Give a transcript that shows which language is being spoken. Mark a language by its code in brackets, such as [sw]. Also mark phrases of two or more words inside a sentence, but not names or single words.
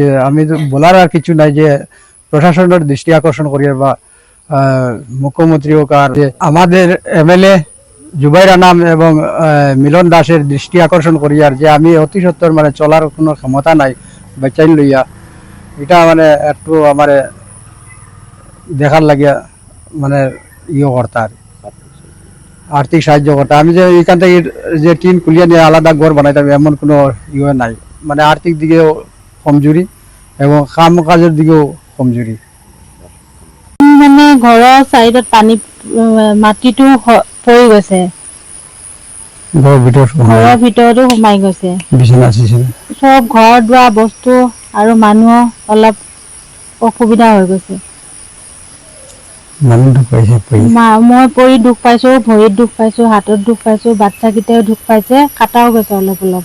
[bn] আমি তো বলার আর কিছু নাই যে প্রশাসনের দৃষ্টি আকর্ষণ করিয়ার বা মুখ্যমন্ত্রী হোক আর আমাদের এমএলএ জুবাইর আনাম এবং মিলন দাসের দৃষ্টি আকর্ষণ করিয়ার যে আমি অতি সত্তর মানে চলার কোনো ক্ষমতা নাই বাচ্চাইন লইয়া, এটা মানে একটু আমার দেখার লাগিয়া মানে করতা আর আর্থিক সাহায্য করতা। আমি যে এইখান থেকে যে টিন খুলিয়া নিয়ে আলাদা ঘর বানাইতাম এমন কোনো নাই। মানে আর্থিক দিকেও কমজোরি এবং কাম কাজের দিকেও কমজোরি। [as] মানে ঘৰৰ চাইডত পানী মাটিটো পৰি গৈছে, ঘৰৰ ভিতৰতো সোমাই গৈছে। চব ঘৰ দুৱাৰ বস্তু আৰু মানুহৰ অলপ অসুবিধা হৈ গৈছে। মই পৰি দুখ পাইছো, ভৰিত দুখ পাইছো, হাতত দুখ পাইছো, বাচ্চাকেইটাও দুখ পাইছে, কাটাও গৈছে অলপ অলপ।